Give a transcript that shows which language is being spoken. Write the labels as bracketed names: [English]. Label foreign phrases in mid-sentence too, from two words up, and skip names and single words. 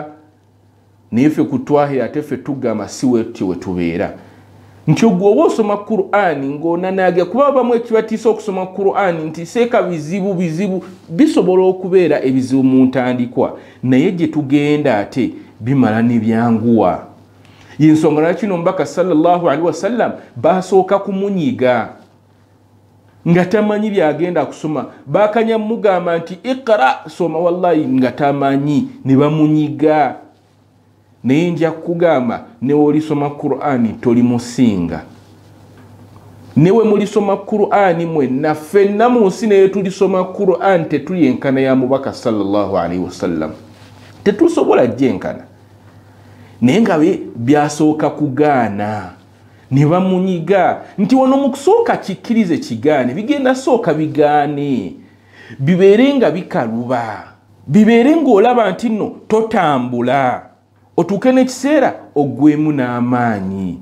[Ganda] Naye ffe ku twahira ate ffe tugamba si wetyo we tubeera. Nti ogwo oba osoma Qur'ani ng'onanaagira, kuba abamu ekibatiisa okusoma Qur'ani nti seeka bizibu bisobola okubeera ebizibu mu ntandikwa, naye gye tugenda ate bimala ne byanguwa. Y'ensonga lwaki omubaka [Arabic] صلى الله عليه وسلم [Ganda] basooka kumunyiga nga tamanyi byagenda kusoma. Bakanya mugamba nti iqra, soma, wallahi nga tamanyi, ne bamunyiga. Naye nja kugamba newe olisoma Qur'ani tolimusinga. Newe mulisoma Qur'ani mwenna, ffenna mu nsi naye tulisoma Qur'ani tetuyenkana ya mubaka [Arabic] صلى الله عليه وسلم. [Ganda] Tetusobola jenkana. Naye nga byasooka kugaana ne bamunyiga nti wano mu kusooka kikkirize kigaane, bigenda sooka bigaane, bibeere nga bikaluba, bibeere ng'olaba nti nno totambula, otuuke n'ekiseera oggwemu n'amaanyi.